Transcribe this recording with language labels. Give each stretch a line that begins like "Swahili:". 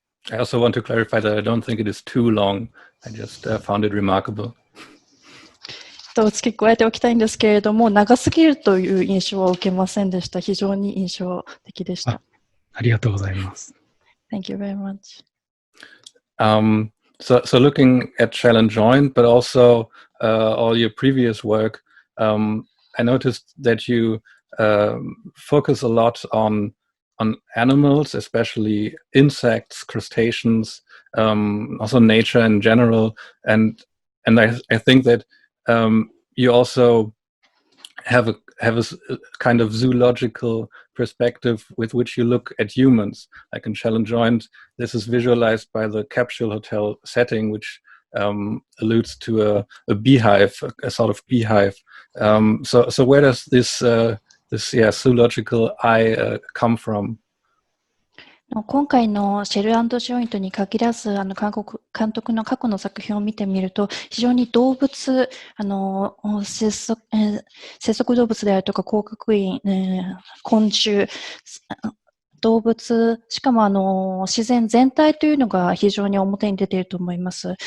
English: I also want to clarify that I don't think it is too long. I just found it remarkable.
Japanese: と付け加えておきたいんですけれども、長すぎるという印象は受けませんでした。非常に印象的でした。ありがとうございます。
English: Thank you very much. So looking at Shell and Joint, but also all your previous work, I noticed that you focus a lot on animals, especially insects, crustaceans, also nature in general, and I think that you also have a kind of zoological perspective with which you look at humans. Like in Shell and Joint, this is visualized by the capsule hotel setting, which alludes to a beehive, a sort of beehive. So where does this zoological eye come from?
Japanese: 今回のシェル&ジョイントに限らず、韓国監督の過去の作品を見てみると、非常に動物、生息動物であるとか、甲殻類、昆虫、動物、しかも自然全体というのが非常に表に出ていると思います。